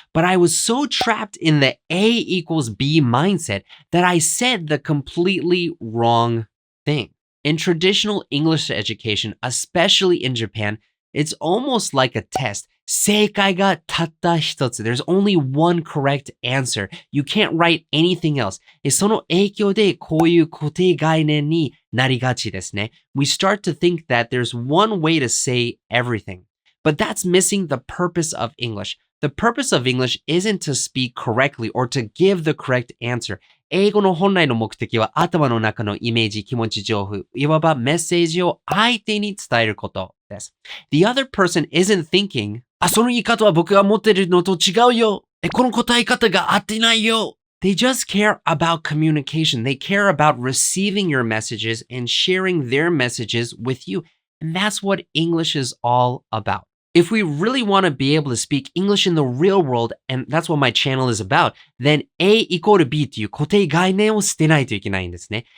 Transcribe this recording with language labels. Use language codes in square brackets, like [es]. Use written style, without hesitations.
[en] But I was so trapped in the A equals B mindset that I said the completely wrong thing. In traditional English education, especially in Japan, it's almost like a test. [ja] 正解がたった一つ。 [en] There's only one correct answer. You can't write anything else. [ja] その影響でこういう固定概念になりがちですね。 [en] We start to think that there's one way to say everything. But that's missing the purpose of English. The purpose of English isn't to speak correctly or to give the correct answer. [ja] 英語の本来の目的は頭の中のイメージ、気持ち、情報、いわばメッセージを相手に伝えることです。 [en] The other person isn't thinking, [ja] その言い方は僕が持ってるのと違うよ。この答え方が合ってないよ。 [en] They just care about communication. They care about receiving your messages and sharing their messages with you. And that's what English is all about. If we really want to be able to speak English in the real world, and that's what my channel is about, then A equal to B [ja] という固定概念を捨てないといけないんですね。